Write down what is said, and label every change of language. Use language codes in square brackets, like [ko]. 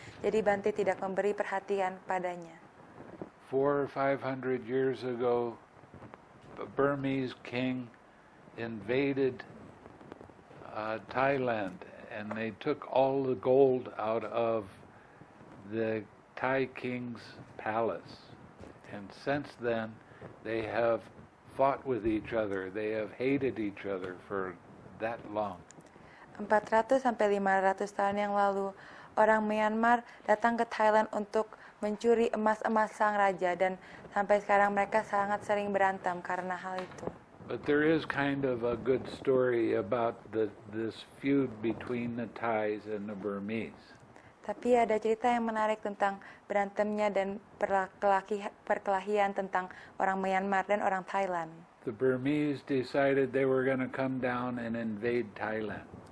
[id] Jadi Bante tidak memberi perhatian padanya. [en] 400 or 500 years ago, a Burmese king invaded Thailand, and they took all the gold out of the Thai king's palace. And since then, they have fought with each other. They have hated each other for that long. [id] 400 sampai 500 tahun yang lalu, orang Myanmar datang ke Thailand untuk mencuri emas-emas sang raja, dan sampai sekarang mereka sangat sering berantem karena hal itu. [en] But there is kind of a good story about this feud between the Thais and the Burmese. [id] Tapi ada cerita yang menarik tentang berantemnya dan perkelahian tentang orang Myanmar dan orang Thailand. [en] The Burmese decided they were going to come down and invade Thailand.